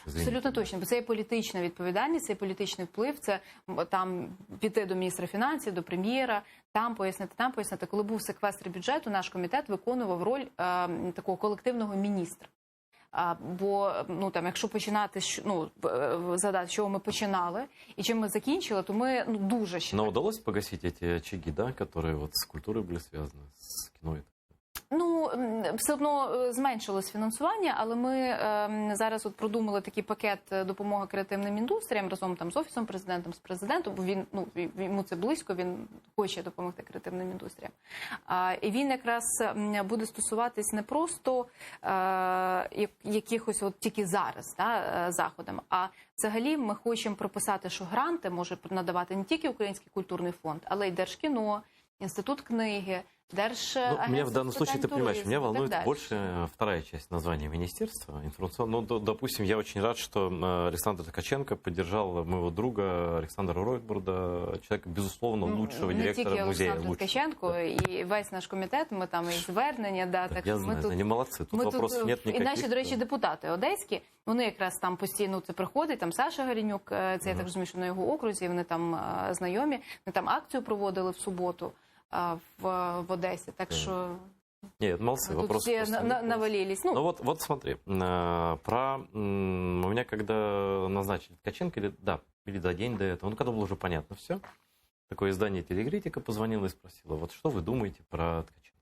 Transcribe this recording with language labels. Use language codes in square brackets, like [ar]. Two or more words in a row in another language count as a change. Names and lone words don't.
[uk] Абсолютно точно, бо це є політична відповідальність, це є політичний вплив, це там піти до міністра фінансів, до прем'єра, там пояснити. Коли був секвестр бюджету, наш комітет виконував роль такого колективного міністра. Бо, ну, там, якщо починати, ну, згадати, з чого ми починали і чим ми закінчили, то ми, ну, дуже ще... [ru] Но удалось погасить эти очаги, да, которые вот с культурой были связаны, с кино? [uk] Ну, все одно зменшилось фінансування, але ми зараз от продумали такий пакет допомоги креативним індустріям разом там з Офісом Президента, з Президентом, бо він, ну, йому це близько, він хоче допомогти креативним індустріям. І він якраз буде стосуватись не просто якихось от тільки зараз, да, заходам, а взагалі ми хочемо прописати, що гранти може надавати не тільки Український культурний фонд, але й Держкіно, Інститут книги, [ru] Ну, меня в данном случае, ты понимаешь, меня волнует больше вторая часть названия министерства информационного. Ну, допустим, я очень рад, что Александр Ткаченко поддержал моего друга Александра Ройтбурда, человека, безусловно, лучшего директора музея. [uk] Олександр Ткаченко і весь наш комітет, ми там і звернення, да, так я знаю, вони молодці, тут [ru] вопросів нет [uk] ніяких. І наші, до речі, депутати одеські, вони якраз там постійно це приходять, там Саша Горенюк, це я так розумію, що на його окрузі, вони там знайомі, вони там акцію проводили в суботу [ru] в Одессе, так что... Нет, молодцы, вопросы все навалились. Ну вот смотри, у меня когда назначили Ткаченко, или за день до этого, ну когда было уже понятно все, такое издание «Телекритика» позвонило и спросило, вот что вы думаете про Ткаченко?